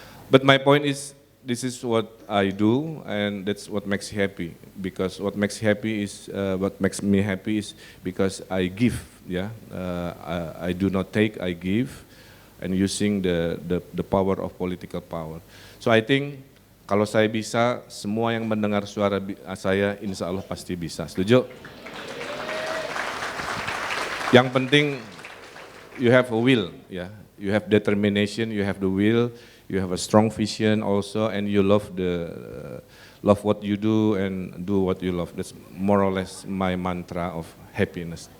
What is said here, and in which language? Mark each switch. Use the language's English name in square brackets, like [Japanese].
[English] But my point is, this is what I do, and that's what makes me happy. Because what makes me happy is because I give. Yeah, I do not take, I give, and using the power of political power. So I think. [Indonesian] Kalau saya bisa, semua yang mendengar suara saya, insya Allah pasti bisa. Setuju? Yang penting, [English] you have a will, ya. You have determination, you have the will, you have a strong vision also, and you love what you do and do what you love. That's more or less my mantra of happiness.